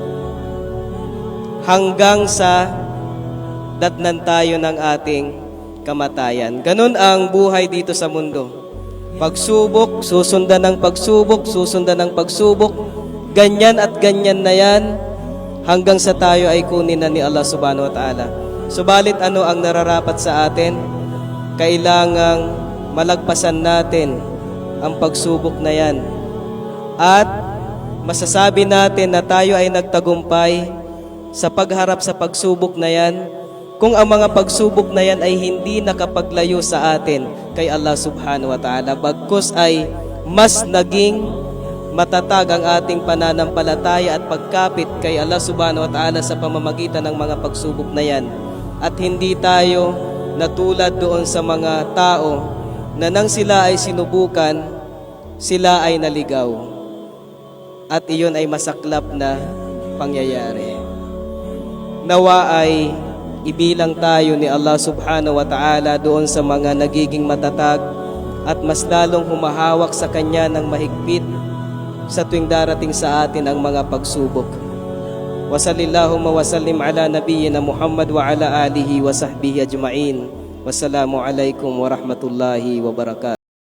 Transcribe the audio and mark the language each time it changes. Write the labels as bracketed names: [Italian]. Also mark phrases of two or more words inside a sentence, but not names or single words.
[Filipino] Hanggang sa datnan tayo ng ating kamatayan. Ganun ang buhay dito sa mundo. Pagsubok, susundan ng pagsubok, susundan ng pagsubok. Ganyan at ganyan na yan hanggang sa tayo ay kunin na ni Allah [Arabic] سبحانه وتعالى. [Filipino] Subalit ano ang nararapat sa atin? Kailangang malagpasan natin ang pagsubok na yan. At masasabi natin na tayo ay nagtagumpay sa pagharap sa pagsubok na yan kung ang mga pagsubok na yan ay hindi nakapaglayo sa atin kay Allah [Arabic] سبحانه وتعالى. [Filipino] Bagkus ay mas naging matatag ang ating pananampalataya at pagkapit kay Allah [Arabic] سبحانه وتعالى [Filipino] sa pamamagitan ng mga pagsubok na yan. At hindi tayo natulad doon sa mga tao na nang sila ay sinubukan, sila ay naligaw. At iyon ay masaklap na pangyayari. Nawa ay ibilang tayo ni Allah [Arabic] سبحانه وتعالى [Filipino] doon sa mga nagiging matatag at mas lalong humahawak sa Kanya ng mahigpit sa tuwing darating sa atin ang mga pagsubok. [Arabic] وصلى الله وسلم على نبينا محمد وعلى آله وصحبه أجمعين. السلام عليكم ورحمة الله وبركاته.